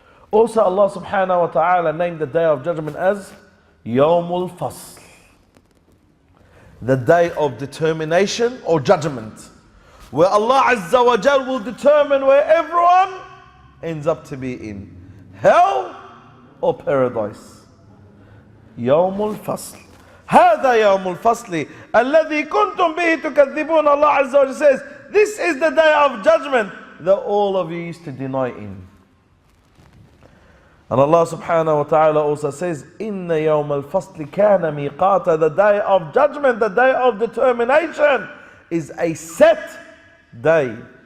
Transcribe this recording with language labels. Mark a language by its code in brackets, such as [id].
[en] Also Allah subhanahu wa ta'ala named the day of judgment as Yawmul Fasl, the day of determination or judgment, where Allah Azza wa Jal will determine where everyone ends up to be in, hell or paradise. Yawmul Fasl. [ar] هذا يوم الفصل الذي كنتم به تكذبون. [en] Allah Azza wa Jal says, this is the day of judgment that all of you used to deny in. And Allah subhanahu wa ta'ala also says, [ar] إِنَّ يَوْمَ الْفَصْلِ كَانَ مِيقَاتًا. [en] The day of judgment, the day of determination, is a set day.